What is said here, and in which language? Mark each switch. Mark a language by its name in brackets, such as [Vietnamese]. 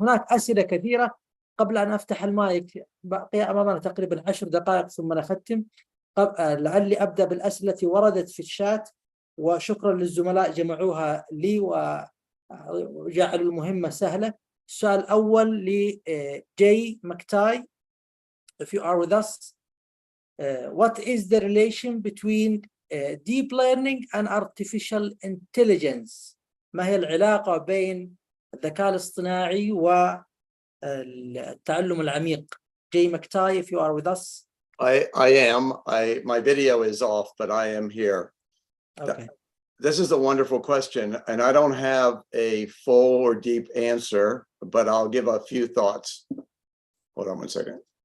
[Arabic] هناك أسئلة كثيرة. قبل أن أفتح المايك، بقي أمامنا تقريبا 10 دقائق ثم نختم. لعلي أبدأ بالأسئلة التي وردت في الشات، وشكرا للزملاء جمعوها لي وجعلوا المهمة سهلة. السؤال الأول لجي مكتاي. [English] If you are with us, what is the relation between deep learning and artificial intelligence? [Arabic] ما هي العلاقة بين الذكاء الاصطناعي والتعلم العميق؟ جي مكتاي, [English] if you are with us. I am. My video is off, but I am here. Okay. This is a wonderful question, and I don't have a full or deep answer, but I'll give a few thoughts. Hold on one second.